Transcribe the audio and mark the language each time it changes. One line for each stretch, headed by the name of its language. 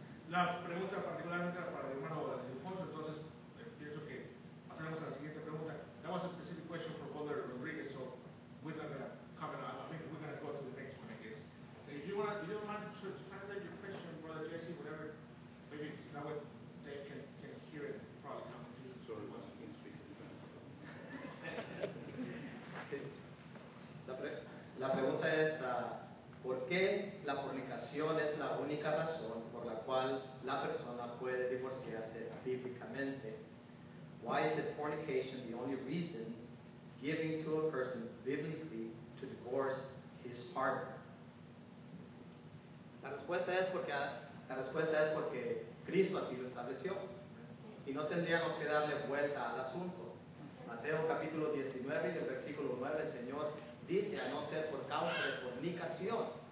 Spanish: La pregunta particularmente para el hermano Alfonso, entonces pienso que pasaremos a la siguiente pregunta.
English: That was a specific question for Brother Rodriguez, so we're not going to comment on it. I think we're going to go to the next one, I guess. If you don't mind to translate your question, Brother Jesse, whatever, maybe that way they can hear it, probably come to you. Sorry, once again, speak.
Spanish: La pregunta es, ¿por qué la fornicación es la única razón por la cual la persona puede divorciarse bíblicamente?
English: Why is it fornication the only reason giving to a person biblically to divorce his partner?
Spanish: La respuesta es porque Cristo así lo estableció y no tendríamos que darle vuelta al asunto. Mateo capítulo 19 y el versículo 9, el Señor dice, a no ser por causa de fornicación,